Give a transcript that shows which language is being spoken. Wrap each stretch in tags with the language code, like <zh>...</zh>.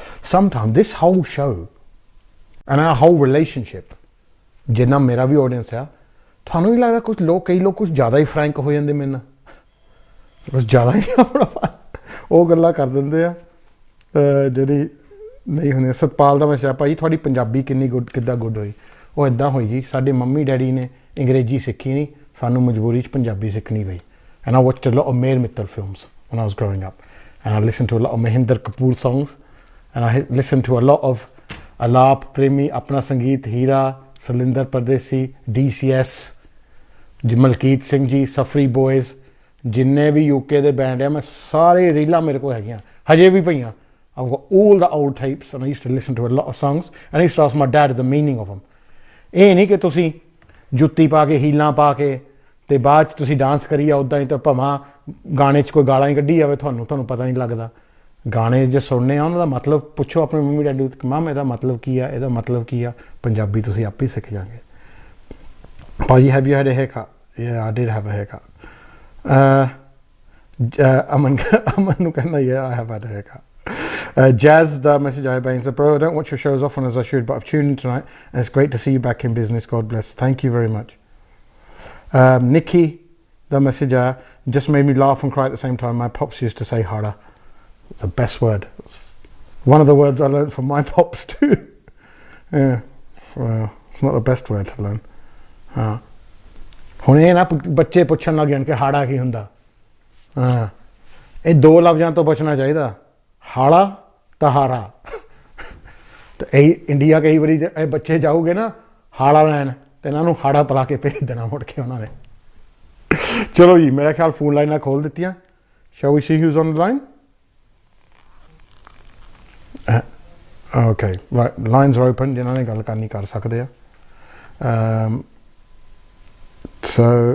<en>Sometimes this whole show and our whole relationship,</en> <pa>ਜਿੰਨਾ ਮੇਰਾ ਵੀ audience ਆ, ਤੁਹਾਨੂੰ ਨਹੀਂ ਲੱਗਦਾ ਕੁਝ ਲੋਕ, ਕਈ ਲੋਕ ਕੁਝ ਜ਼ਿਆਦਾ ਹੀ ਫਰੈਂਕ ਹੋ ਜਾਂਦੇ ਮੇਰੇ ਨਾਲ, ਬਸ ਜ਼ਿਆਦਾ ਹੀ ਆਪਣਾ ਉਹ ਗੱਲਾਂ ਕਰ ਦਿੰਦੇ ਆ ਜਿਹੜੀ ਨਹੀਂ ਹੁੰਦੀਆਂ। ਸਤਪਾਲ ਦਾ ਮੈਸੇਜ, ਭਾਈ ਤੁਹਾਡੀ ਪੰਜਾਬੀ ਕਿੰਨੀ ਕਿੱਦਾਂ ਗੁੱਡ ਹੋਈ। ਉਹ ਇੱਦਾਂ ਹੋਈ ਜੀ, ਸਾਡੇ ਮੰਮੀ ਡੈਡੀ ਨੇ ਅੰਗਰੇਜ਼ੀ ਸਿੱਖੀ ਨਹੀਂ, ਸਾਨੂੰ ਮਜਬੂਰੀ 'ਚ ਪੰਜਾਬੀ ਸਿੱਖਣੀ ਪਈ।</pa> <en>and I watched a lot of Mehar Mittal films when I was growing up, and I listened to a lot of Mahinder Kapoor songs, and I listened to a lot of Alap Premi, Apna Sangeet, Hira, Salinder Pardesi, DCS, Malkeet Singh ji, Safri Boys,</en> <pa>ਜਿੰਨੇ ਵੀ UK ਦੇ band ਆ, ਮੈਂ ਸਾਰੇ ਰੀਲਾਂ ਮੇਰੇ ਕੋਲ ਹੈਗੀਆਂ, ਹਜੇ ਵੀ ਪਈਆਂ।</pa> <en>I've got all the old tapes and I used to listen to a lot of songs and I used to ask my dad the meaning of them.</en> <pa>ਇਹ ਨਹੀਂ ਕਿ ਤੁਸੀਂ ਜੁੱਤੀ ਪਾ ਕੇ ਹੀਲਾਂ ਪਾ ਕੇ ਤੇ ਬਾਅਦ 'ਚ ਤੁਸੀਂ ਡਾਂਸ ਕਰੀ ਆ ਉੱਦਾਂ ਹੀ ਤਾਂ ਭਾਵੇਂ ਗਾਣੇ 'ਚ ਕੋਈ ਗਾਲਾਂ ਹੀ ਕੱਢੀ ਜਾਵੇ ਤੁਹਾਨੂੰ ਪਤਾ ਨਹੀਂ ਲੱਗਦਾ ਗਾਣੇ ਜੇ ਸੁਣਨੇ ਆ ਉਹਨਾਂ ਦਾ ਮਤਲਬ ਪੁੱਛੋ ਆਪਣੇ ਮੰਮੀ ਡੈਡੀ ਨੂੰ ਮਾਮ ਇਹਦਾ ਮਤਲਬ ਕੀ ਆ ਇਹਦਾ ਮਤਲਬ ਕੀ ਆ ਪੰਜਾਬੀ ਤੁਸੀਂ ਆਪੇ ਸਿੱਖ ਜਾਓਗੇ ਭਾਜੀ</pa> <en>have you had a haircut yeah I did have a haircut</en> <pa>ਅਮਨ ਨੂੰ ਕਹਿੰਦਾ</pa> <en>yeah I have had a haircut Jazz, the message I bang said, bro, I don't watch your shows often as I should, but I've tuned in tonight and it's great to see you back in business. God bless. Thank you very much. Nikki, the message just made me laugh and cry at the same time. My pops used to say hara. It's the best word. It's one of the words I learned from my pops too. Yeah, well, it's not the best word to learn.</en> <pa>ਹੁਣ ਇਹ ਨਾ ਬੱਚੇ ਪੁੱਛਣ ਲੱਗ ਜਾਣ ਕਿ ਹਾੜਾ ਕੀ ਹੁੰਦਾ ਇਹ ਦੋ ਲਫ਼ਜ਼ਾਂ ਤੋਂ ਬਚਣਾ ਚਾਹੀਦਾ ਹਾੜਾ ਤਾਂ ਹਾਰਾ ਤੇ ਇਹ ਇੰਡੀਆ ਕਈ ਵਾਰੀ ਇਹ ਬੱਚੇ ਜਾਊਗੇ ਨਾ ਹਾੜਾ ਲੈਣ ਤੇ ਇਹਨਾਂ ਨੂੰ ਹਾੜਾ ਪਲਾ ਕੇ ਭੇਜ ਦੇਣਾ ਮੁੜ ਕੇ ਉਹਨਾਂ ਨੇ ਚਲੋ ਜੀ ਮੇਰਾ ਖਿਆਲ ਫੋਨ ਲਾਈਨਾਂ ਖੋਲ ਦਿੱਤੀਆਂ</pa> <en>shall we see who's on the line okay right lines are open</en> <pa>ਜਿਨ੍ਹਾਂ ਨੇ ਗੱਲ ਕਰਨੀ ਕਰ ਸਕਦੇ ਆ so</pa>